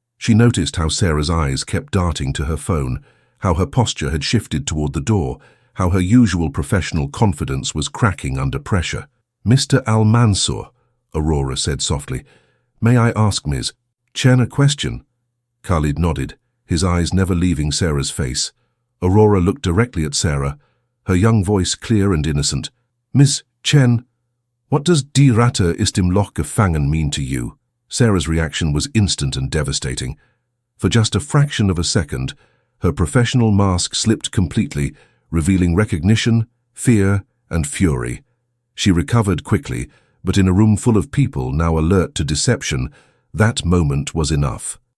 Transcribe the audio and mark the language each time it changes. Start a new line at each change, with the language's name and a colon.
English: She noticed how Sarah's eyes kept darting to her phone, how her posture had shifted toward the door, how her usual professional confidence was cracking under pressure. "Mr. Al-Mansour," Aurora said softly, "may I ask Ms. Chen a question?" Khalid nodded, his eyes never leaving Sarah's face. Aurora looked directly at Sarah, her young voice clear and innocent. "Ms.
German: Chen,
English: what does
German: Die Ratte ist im Loch gefangen
English: mean to you?" Sarah's reaction was instant and devastating. For just a fraction of a second, her professional mask slipped completely, revealing recognition, fear, and fury. She recovered quickly, but in a room full of people now alert to deception, that moment was enough.